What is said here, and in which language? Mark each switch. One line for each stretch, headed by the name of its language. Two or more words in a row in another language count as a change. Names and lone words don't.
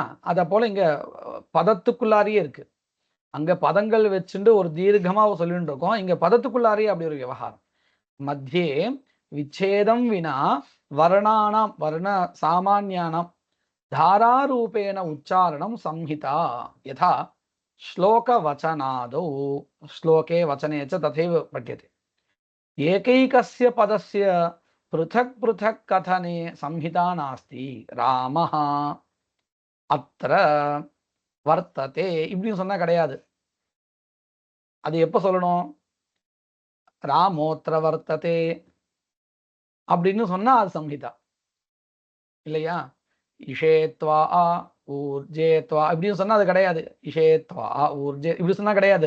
Tamil: அத போல இங்க பதத்துக்குள்ளாரியே இருக்கு. அங்க பதங்கள் வச்சுட்டு ஒரு தீர்க்கமா சொல்லிட்டு இருக்கோம், இங்க பதத்துக்குள்ளாரியே அப்படி ஒரு விவகாரம்.
Sanskrit: मध्ये विच्छेदं विना वर्णानां वर्ण सामान्यानां धारारूपेण उच्चारणं संहिता यथा श्लोक वचनादौ. श्लोके वचने च तथैव पठ्यते. एकैकस्य पदस्य पृथक् पृथक् कथने संहिता नास्ति. रामः अत्र वर्तते
Tamil: இப்படின்னு சொன்னா கிடையாது. அது எப்ப சொல்லணும்?
Sanskrit: रामोऽत्र वर्तते
Tamil: அப்படின்னு சொன்னா அது சம்ஹிதா இல்லையா?
Sanskrit: इषेत्वा ऊर्जेत्वा
Tamil: இப்படின்னு சொன்னா அது கிடையாது.
Sanskrit: इषेत्वा ऊर्जे
Tamil: இப்படி சொன்னா கிடையாது.